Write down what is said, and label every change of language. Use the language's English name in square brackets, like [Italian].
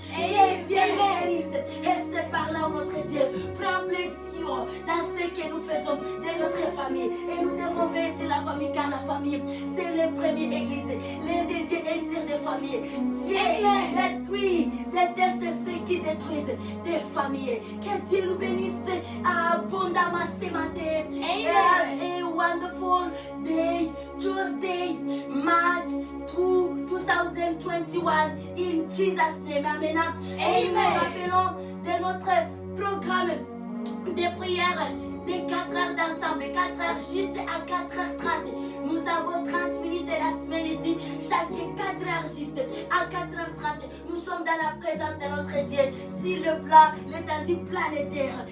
[French] Et Dieu nous bénisse. Et c'est par là où notre Dieu prend plaisir dans ce que nous faisons de notre famille. Et nous devons veiller sur la famille, car la famille, c'est la première église. Les dédiés et sur des familles. Dieu déteste ceux qui détruisent des familles. Que Dieu nous bénisse abondamment ce matin. [English] Have a wonderful day, Tuesday, March 2021, in Jesus' name. Amen. Amen. [French] Rappelons de notre programme de prière de 4 heures d'ensemble, 4 heures juste à 4h30. Nous avons 30 minutes de la semaine ici, chaque 4 heures juste à 4h30. Nous sommes dans la présence de notre Dieu sur le plan, l'étendue planétaire.